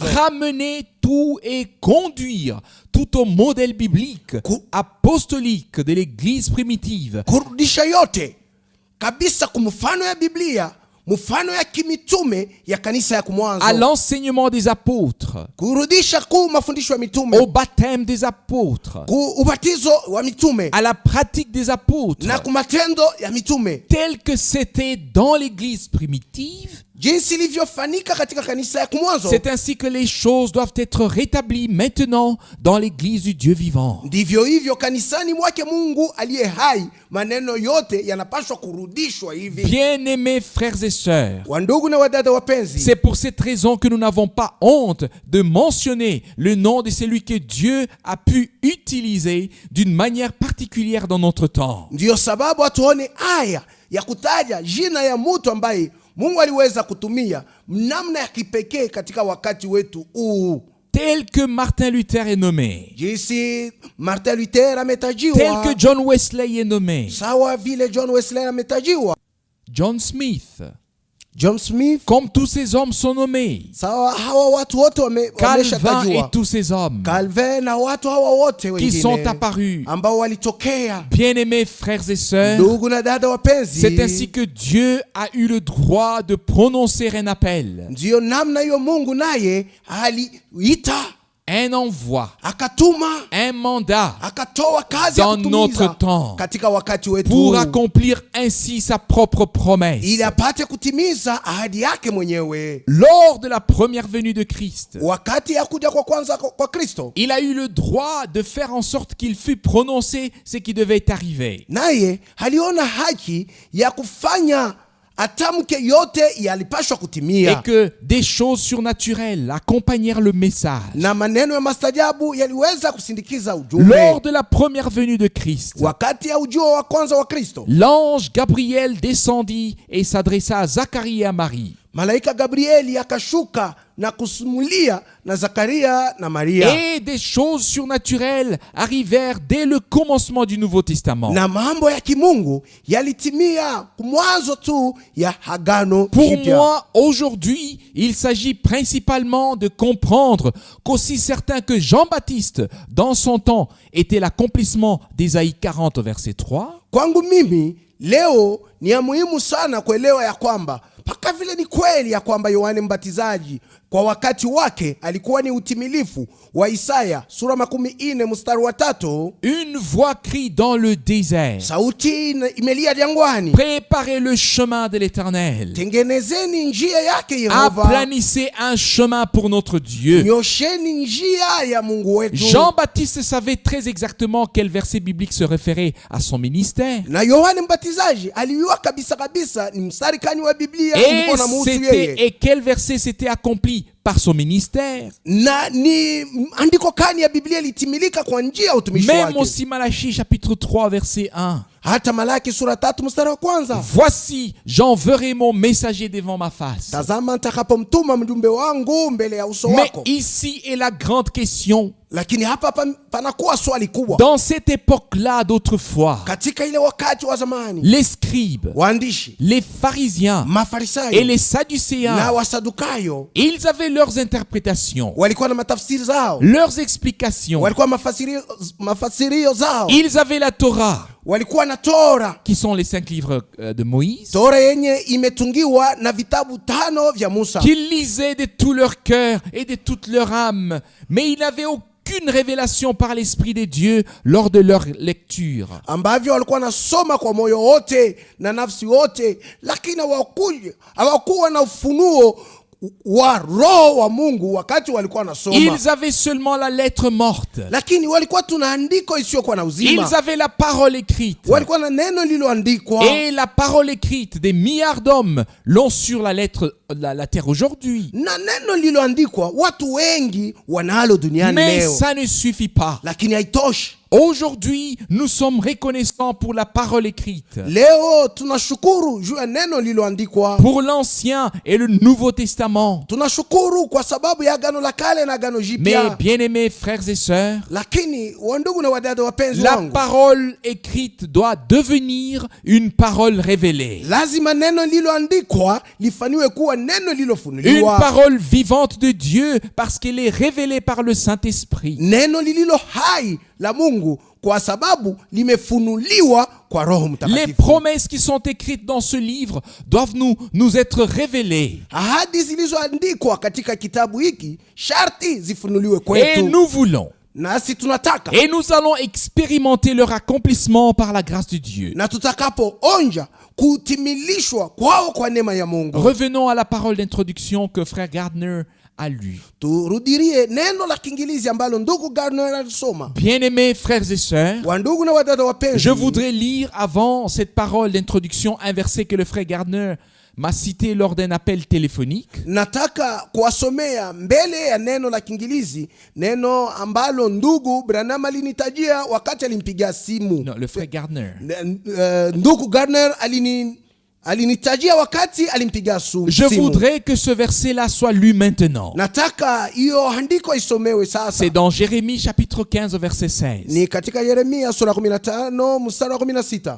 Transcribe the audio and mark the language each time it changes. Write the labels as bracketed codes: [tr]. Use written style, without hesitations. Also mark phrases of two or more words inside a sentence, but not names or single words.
[fr] Ramener tout et conduire tout au modèle biblique, apostolique de l'Église primitive. [sw] Kurudisha yote kabisa kumfano ya Biblia, mfano ya kimitume ya kanisa ya kumwanzo. [fr] À l'enseignement des apôtres, [sw] Kurudisha mafundisho ya mitume, [fr] au baptême des apôtres, [sw] ubatizo wa mitume, [fr] à la pratique des apôtres, [sw] na kumatendo ya mitume, [fr] tel que c'était dans l'Église primitive. [sw] jinsi ilivyofanyika katika kanisa ya kumwanzo. [fr] C'est ainsi que les choses doivent être rétablies maintenant dans l'Église du Dieu vivant. [sw] Ndivyo hivyo kanisani mwake Mungu aliye hai, maneno yote yanapaswa kurudishwa hivi. [fr] Bien-aimés frères et sœurs, [sw] Wandugu na wadada wapenzi, [fr] c'est pour cette raison que nous n'avons pas honte de mentionner le nom de celui que Dieu a pu utiliser d'une manière particulière dans notre temps. [sw] ndiyo sababu hatuone aya ya kutaja jina ya mtu ambaye Mungu aliweza kutumia namna ya kipekee katika wakati wetu huu. [fr] Tel que Martin Luther est nommé, [sw] Jinsi Martin Luther ametajiwa, [fr] tel que John Wesley est nommé, [sw] sawa vile John Wesley ametajiwa, [fr] John Smith, [sw] John Smith, [fr] comme tous ces hommes sont nommés, [sw] sawa hawa watu wote [fr] Calvin et [sw] wameshatajwa, [fr] tous ces hommes [sw] Calvin na watu hawa wote [fr] qui sont [sw] wengine [fr] apparus. [sw] ambao walitokea. [fr] Bien-aimés frères et sœurs, [sw] Ndugu na dada wapenzi, [fr] c'est ainsi que Dieu a eu le droit de prononcer un appel. [sw] ndiyo namna hiyo Mungu naye aliita [fr] un envoi, [sw] akatuma, [fr] un mandat [sw] akatoa kazi ya [fr] dans notre [sw] kutumiza [fr] temps [sw] katika wakati wetu [fr] pour [sw] huu, [fr] accomplir ainsi sa propre promesse. [sw] ili apate kutimiza ahadi yake mwenyewe. [fr] Lors de la première venue de Christ, [sw] Wakati ya kuja kwa kwanza kwa Kristo, [fr] il a eu le droit de faire en sorte qu'il fût prononcé ce qui devait arriver. [sw] naye aliona haki ya kufanya atamke yote yalipashwa [fr] Et [sw] kutimia, [fr] que des choses surnaturelles accompagnèrent le message. [sw] na maneno ya mastajabu yaliweza kusindikiza ujumbe. [fr] Lors de la première venue de Christ, [sw] Wakati ya ujio wa kwanza wa Kristo, [fr] l'ange Gabriel descendit et s'adressa à Zacharie et à Marie. [sw] malaika Gabrieli akashuka na kusumulia na Zakaria na Maria, [fr] Et des choses surnaturelles arrivèrent dès le commencement du Nouveau Testament. [sw] na mambo ya kimungu yalitimia mwanzo tu ya Agano [fr] Pour [sw] Jipya. [fr] moi, aujourd'hui, il s'agit principalement de comprendre qu'aussi certain que Jean-Baptiste, dans son temps, était l'accomplissement d'Ésaïe 40 au verset 3, [sw] Kwangu mimi leo ni ya muhimu sana kuelewa ya kwamba mpaka vile ni kweli ya kwamba Yohane Mbatizaji kwa wakati wake alikuwa ni utimilifu wa Isaya sura 40 mstari wa 3. [fr] une voix crie dans le désert, [sw] Sauti imelia jangwani, [fr] préparez le chemin de l'Éternel, [sw] tengenezeni njia yake Yehova, [fr] aplanissez un chemin pour notre Dieu. [sw] nyosheni njia ya Mungu wetu. [fr] Jean-Baptiste savait très exactement quel verset biblique se référait à son ministère. [sw] Na Yohane Mbatizaji alijua kabisa ni mstari kani wa Biblia [fr] Et, [sw] ulikuwa unamuhusu yeye, [fr] et quel verset s'était accompli par son ministère. [sw] na ni andiko kani ya Biblia litimilika kwa njia ya utumishi [fr] Même [sw] wake. [fr] aussi Malachie chapitre 3 verset 1. [sw] Hata Malaki sura 3 mstari wa kwanza, [fr] Voici, j'enverrai mon messager devant ma face. [sw] tazama nitakapomtuma mjumbe wangu mbele ya uso [fr] Mais [sw] wako. [fr] ici est la grande question. [sw] Lakini hapa panakuwa swali kubwa. [fr] Dans cette époque-là d'autrefois, [sw] Katika ile wakati wa zamani, [fr] les scribes, [sw] waandishi, [fr] les pharisiens et [sw] Mafarisayo [fr] les [sw] na [fr] sadducéens, [sw] Wasadukayo [fr] ils avaient leurs interprétations, [sw] walikuwa na matafsiri zao, [fr] leurs explications. [sw] walikuwa mafasirio zao, [fr] Ils avaient la Torah, [sw] walikuwa na Tora, [fr] qui sont les 5 livres de Moïse, [sw] Tora yenye imetungiwa na vitabu 5 vya Musa, [fr] qu'ils lisaient de tout leur cœur et de toute leur âme, mais ils n'avaient aucune révélation par l'Esprit de Dieu lors de leur lecture. [sw] ambavyo walikuwa nasoma kwa moyo wote na nafsi wote, lakini hawakuwa na ufunuo wa roho wa Mungu wakati walikuwa nasoma. [fr] Ils avaient seulement la lettre morte. [sw] Lakini walikuwa tuna andiko isiyokuwa na uzima. [fr] Ils avaient la parole écrite. [sw] Walikuwa na neno lililoandikwa. [fr] Et la parole écrite des milliards d'hommes l'ont sur la terre aujourd'hui. [sw] Na neno lililoandikwa watu wengi wanalo duniani [fr] Mais [sw] leo. [fr] ça ne suffit pas. [sw] Lakini haitoshi. [fr] Aujourd'hui, nous sommes reconnaissants pour la parole écrite, [sw] Leo tunashukuru juu ya neno lililoandikwa. [fr] pour l'Ancien et le Nouveau Testament. [sw] Tunashukuru kwa sababu ya Agano la Kale na Agano [fr] Mais [sw] Jipya. [fr] bien-aimés frères et sœurs, [sw] Lakini wandugu na wadada wapenzi [fr] la [sw] wangu, [fr] parole écrite doit devenir une parole révélée. [sw] lazima neno lililoandikwa lifaniwe kuwa neno [fr] Une [sw] lililofunuliwa. [fr] parole vivante de Dieu parce qu'elle est révélée par le Saint-Esprit. [sw] Neno lililo hai la Mungu kwa sababu limefunuliwa kwa Roho [fr] Les [sw] Mtakatifu. [fr] promesses qui sont écrites dans ce livre doivent nous être révélées. [sw] Ahadi zilizoandikwa katika kitabu hiki sharti zifunuliwe [fr] Et [sw] kwetu. [fr] nous voulons. [sw] Nasi tunataka. [fr] Et nous allons expérimenter leur accomplissement par la grâce de Dieu. [sw] Na tutakapoonja kutimilishwa kwao kwa neema ya Mungu. [fr] Revenons à la parole d'introduction que frère Gardner a lue. [sw] Turudirie neno la Kiingereza ambalo ndugu Gardner alisoma. [fr] Bien-aimés frères et sœurs, [sw] Wandugu na wadada wapenzi, [fr] je voudrais lire avant cette parole d'introduction un verset que le frère Gardner m'a cité lors d'un appel téléphonique. [sw] nataka kuwasomea mbele ya neno la Kiingereza neno ambalo ndugu Branham alinitajia wakati alimpigia simu. [fr] Non, le frère Gardner. [sw] Ndugu Gardner alinitajia wakati alimpigia simu. [fr] Je voudrais que ce verset-là soit lu maintenant. [sw] Nataka hiyo andiko isomewe sasa. [fr] C'est dans Jérémie chapitre 15 au verset 16. [sw] Ni katika Yeremia sura 15 mstari wa 16.